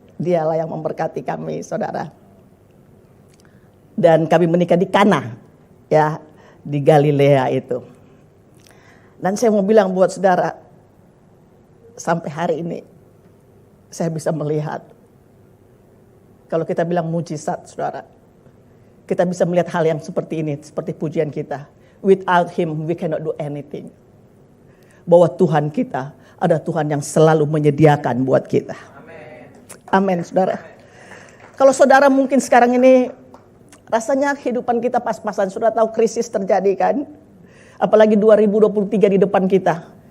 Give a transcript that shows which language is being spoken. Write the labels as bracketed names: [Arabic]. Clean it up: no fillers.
[Indonesian] Dialah yang memberkati kami, saudara. Dan kami menikah di Kana, ya, di Galilea itu. Dan saya mau bilang buat saudara, sampai hari ini saya bisa melihat. Kalau kita bilang mujizat, saudara, kita bisa melihat hal yang seperti ini, seperti pujian kita. [English] Without Him, we cannot do anything. [Indonesian] Bahwa Tuhan kita ada Tuhan yang selalu menyediakan buat kita. Amin, saudara. Kalau saudara mungkin sekarang ini rasanya kehidupan kita pas-pasan. Sudah tahu krisis terjadi kan? Apalagi 2023 di depan kita.